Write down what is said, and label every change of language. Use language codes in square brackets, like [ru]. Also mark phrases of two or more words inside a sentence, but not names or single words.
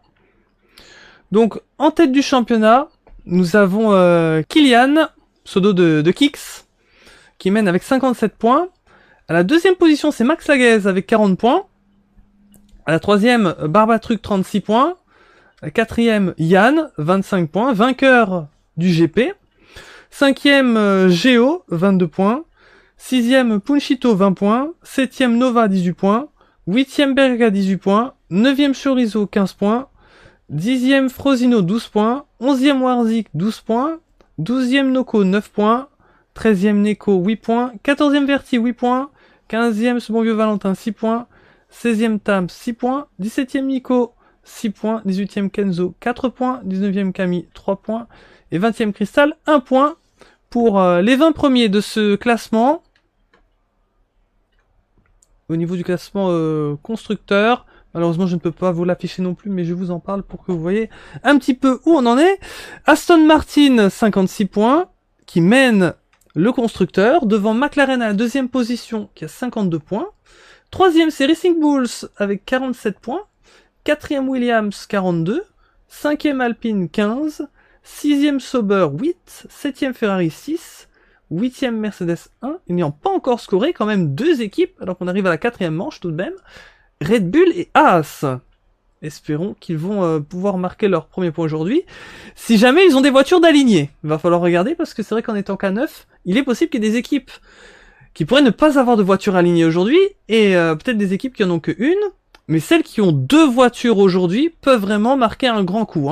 [fr] Donc, en tête du championnat, nous avons Kylian, pseudo de Kix, qui mène avec 57 points. À la 2e position, c'est Max Laguez avec 40 points. À la 3e, Barbatruc, 36 points. À la 4e, Yann, 25 points, vainqueur du GP. 5e, Géo, 22 points. 6e, Punchito, 20 points. 7e, Nova, 18 points. 8e, Berga, 18 points. 9e, Chorizo, 15 points. 10e, Frosino, 12 points. 11e, Warzik, 12 points. 12e, Noko, 9 points. 13e, Neko, 8 points. 14e, Verti, 8 points. 15e, ce bon vieux Valentin, 6 points. 16e, Tam, 6 points. 17e, Nico, 6 points. 18e, Kenzo, 4 points. 19e, Camille, 3 points. Et 20e, Crystal, 1 point. Pour les 20 premiers de ce classement. Au niveau du classement constructeur, malheureusement je ne peux pas vous l'afficher non plus, mais je vous en parle pour que vous voyez un petit peu où on en est. Aston Martin, 56 points, qui mène le constructeur, devant McLaren à la 2e position, qui a 52 points. 3e, c'est Racing Bulls, avec 47 points. 4e, Williams, 42. 5e, Alpine, 15. 6e, Sauber, 8. 7e, Ferrari, 6. 8e, Mercedes, 1. Ils n'ayant pas encore scoré, quand même 2 équipes, alors qu'on arrive à la 4e manche tout de même. Red Bull et Haas. Espérons qu'ils vont pouvoir marquer leur premier point aujourd'hui. Si jamais ils ont des voitures d'aligner, il va falloir regarder, parce que c'est vrai qu'en étant qu'à 9, il est possible qu'il y ait des équipes qui pourraient ne pas avoir de voiture alignée aujourd'hui, et peut-être des équipes qui en ont qu'une, mais celles qui ont 2 voitures aujourd'hui peuvent vraiment marquer un grand coup.